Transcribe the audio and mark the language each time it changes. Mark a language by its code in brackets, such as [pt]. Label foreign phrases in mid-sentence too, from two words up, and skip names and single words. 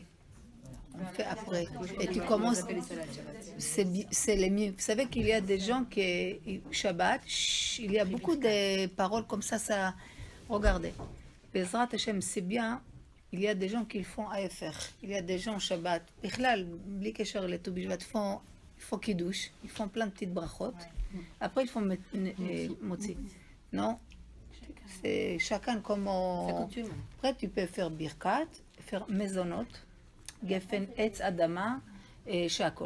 [fr] On fait après. Et tu commences... C'est les mieux. Vous savez qu'il y a des gens qui... Shabbat, chut, il y a beaucoup de paroles comme ça... Regardez. [he] בעזרת השם, [fr] c'est bien. Il y a des gens qui le font AFR. Il y a des gens Shabbat. [he] בכלל, בלי קשר ל [fr] Tu Bishvat, ils font kiddush. Ils font plein de petites brachot. Après, ils font motzi. Non? C'est chacun comment... C'est coutume. Après, tu peux faire birkat, faire maisonot, [he] גפן, עץ, אדמה [fr] et shakol.